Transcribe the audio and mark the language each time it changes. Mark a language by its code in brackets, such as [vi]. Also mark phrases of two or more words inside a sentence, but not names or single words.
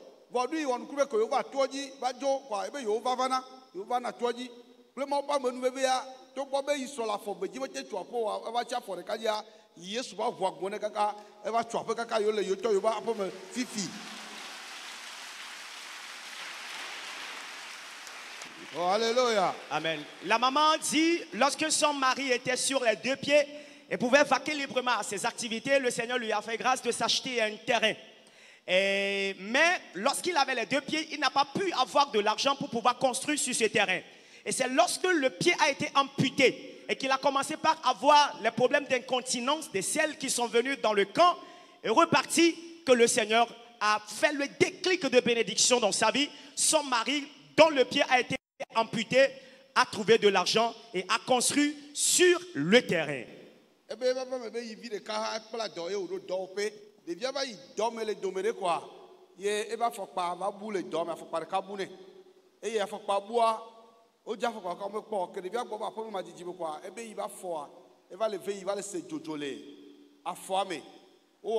[ee] Vɔdu wɔn kube ko yova tɔdzi va dzo kɔa ebe yova vana tɔdzi kple ma ɔba menu bebe ya to gbɔ be yi sɔ le afɔ bedzi mete tu aƒe wa eva tsi afɔ ɖeka dzia Yesu va ʋu agbɔ ne kaka eva tu aƒe kaka yo le yotɔ yova aƒe me fifi. Oh, alléluia. Amen. [fr] La maman dit, lorsque son mari était sur les deux pieds et pouvait vaquer librement à ses activités, le Seigneur lui a fait grâce de s'acheter un terrain. Mais lorsqu'il avait les deux pieds, il n'a pas pu avoir de l'argent pour pouvoir construire sur ce terrain. Et c'est lorsque le pied a été amputé et qu'il a commencé par avoir les problèmes d'incontinence des selles qui sont venues dans le camp et reparti que le Seigneur a fait le déclic de bénédiction dans sa vie. Son mari, dont le pied a été amputé, a trouvé de l'argent et a construit sur le terrain. [ee] Devia va yi dɔme le dome ɖe koa ye ebe afɔkpa va bu le dɔme afɔkpa ɖeka bu nɛ eye afɔkpa bua wodze afɔkpa ka womekpɔ ke ɖevia gbɔ va aƒeme ma dzidzi me koa ebe yi va fɔa eva le ve yi va le se dzodzo le afɔa me wowɔ